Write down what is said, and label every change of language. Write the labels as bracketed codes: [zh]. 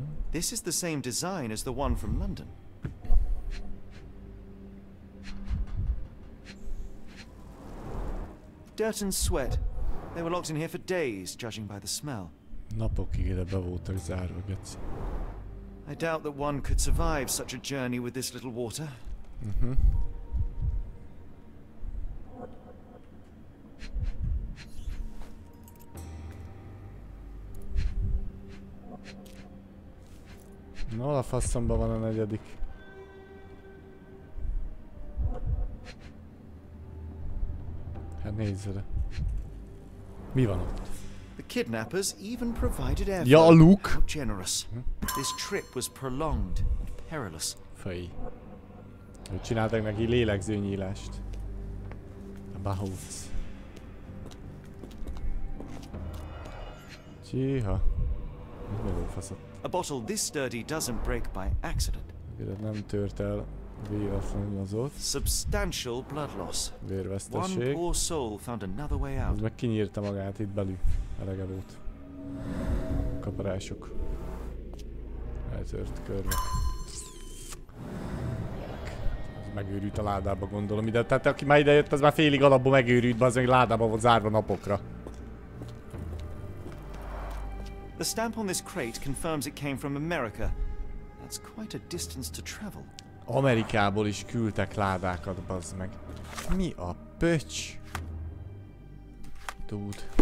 [en] This is the same design as the one from London. Dirt and sweat. They were locked in here for days, judging by the smell. [hu] Napokig ide be voltak zárva, geci. [en] I doubt that one could survive such a journey with this little water. [hu] Na, a faszomban van a negyedik. Hát nézzere. Mi van ott? [en] The kidnappers even provided air. [hu] Ja, Luke. [en] How generous. This trip was prolonged and perilous. [hu] Fej. Hogy csináltak neki lélegzőnyílást. A bahóc. Csíha. [en] A bottle this sturdy doesn't break by accident. [hu] Nem tört el véletlenül az ott. [en] Substantial blood loss. [hu] Vérvesztesség. [en] One poor soul found another way out. [hu] Ez meg kinyírta magát itt belül. Elege volt. Kaparások. Eltört körbe. Megőrült a ládába, gondolom ide. Tehát aki már idejött, az már félig alapból megőrült, az meg ládába volt zárva napokra. [en] The stamp on this crate confirms it came from America. That's quite a distance to travel. [hu] Amerikából is küldtek ládákat, bazd meg. Mi a pöcs? Dude.